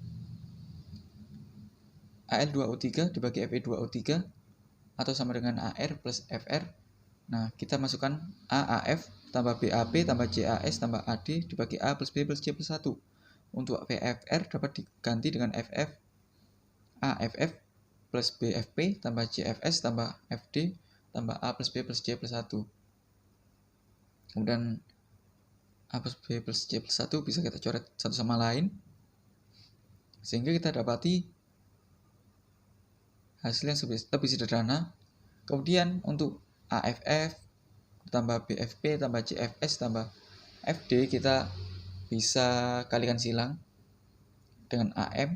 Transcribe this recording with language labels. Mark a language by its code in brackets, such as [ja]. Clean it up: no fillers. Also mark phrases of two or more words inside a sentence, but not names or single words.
[id] Al2O3 dibagi Fe2O3 atau sama dengan AR plus FR. Nah, kita masukkan AAF tambah BAP tambah CAS tambah AD dibagi A plus B plus C plus 1. Untuk VFR dapat diganti dengan FF AFF plus BFP tambah CFS tambah FD tambah A plus B plus C plus 1. Kemudian A plus B plus C plus 1 bisa kita coret satu sama lain, sehingga kita dapati hasil yang lebih sederhana. Kemudian untuk AFF tambah BFP tambah CFS tambah FD kita bisa kalikan silang dengan AM.